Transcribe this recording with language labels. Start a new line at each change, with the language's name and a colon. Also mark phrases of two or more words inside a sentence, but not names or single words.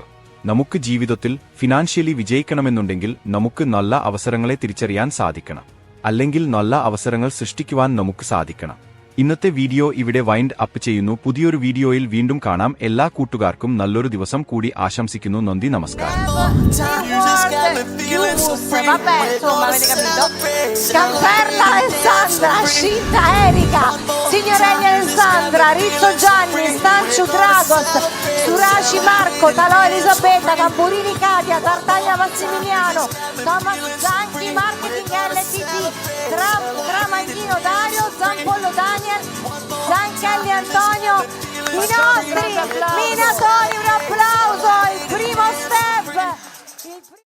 Malayalam: നമുക്ക് ജീവിതത്തിൽ ഫിനാൻഷ്യലി വിജയിക്കണമെന്നുണ്ടെങ്കിൽ നമുക്ക് നല്ല അവസരങ്ങളെ തിരിച്ചറിയാൻ സാധിക്കണം. അല്ലെങ്കിൽ നല്ല അവസരങ്ങൾ സൃഷ്ടിക്കുവാൻ നമുക്ക് സാധിക്കണം. ഇന്നത്തെ വീഡിയോ ഇവിടെ
English: wind up
Malayalam: ചെയ്യുന്നു. പുതിയൊരു വീഡിയോയിൽ വീണ്ടും കാണാം. എല്ലാ കൂട്ടുകാർക്കും നല്ലൊരു ദിവസം കൂടി ആശംസിക്കുന്നു. നന്ദി, നമസ്കാരം.
Italian: Vabbè, insomma, avete capito? Camperla Alessandra, Scinta Erika, Signorelli Alessandra, Rizzo Gianni, Stancio Dragos, Suraci Marco, Talò Elisabetta, Tamburini Katia, Tartaglia Massimiliano, Thomas Zanchi, Marketing LTD, Tramaglino Dario, Zampollo Daniel, Zanchelli Antonio, i nostri minatori, un applauso, il primo step!